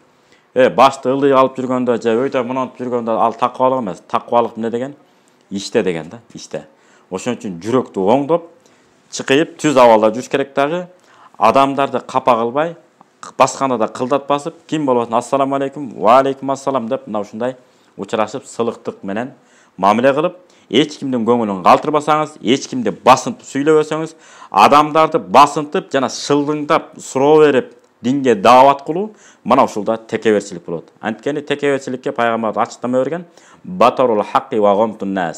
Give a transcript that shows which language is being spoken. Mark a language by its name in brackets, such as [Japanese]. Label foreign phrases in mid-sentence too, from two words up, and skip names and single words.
[Kyrgyz] Башты ылдый алып жүргөндө, же өйдө мынантип жүргөндө ал таквалык эмес. Таквалык эмне деген? Иште деген да, иште. Ошон үчүн жүрөктү оңдоп, чыкайып, түз абалда жүрүш керек дагы. Адамдарды капа кылбай, басканда да кылдат басып, ким болот? [Arabic] السلام عليكم، وعليكم السلام [Kyrgyz] деп мына ушундай учурашып, сылыктык менен мамиле кылып, эч кимдин көңүлүн калтырбасаңыз, эч кимди басынтып сүйлөбөсөңүз, адамдарды басынтып жана шылдыңдап суроо берип, динге даават кылуу, мына ушулда текеберчилик болот. Анткени текеберчиликке пайгамбар ачыктама берген, [Arabic] بطر الحق وغمط الناس.